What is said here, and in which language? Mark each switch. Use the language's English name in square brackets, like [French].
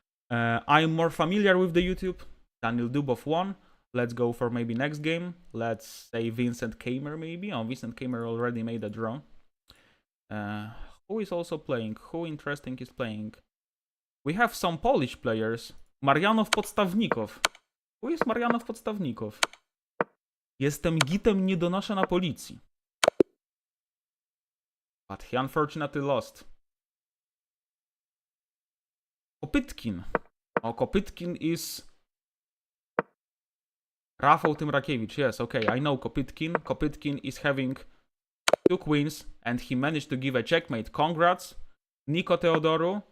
[English] I'm more familiar with the YouTube. Daniel Dubov won. Let's go for maybe next game. Let's say Vincent Kamer maybe. Oh, Vincent Kamer already made a draw. Who is also playing? Who interesting is playing? We have some Polish players. Marianow Podstawnikow. Who is Marianow Podstawnikow? [Polish] Jestem gitem, nie donoszę na policji. [English] But he unfortunately lost. Kopytkin. Oh, Kopytkin is... Rafał Tymrakiewicz. Yes, okay, I know Kopytkin. Kopytkin is having 2 queens and he managed to give a checkmate. Congrats. Niko Teodoru.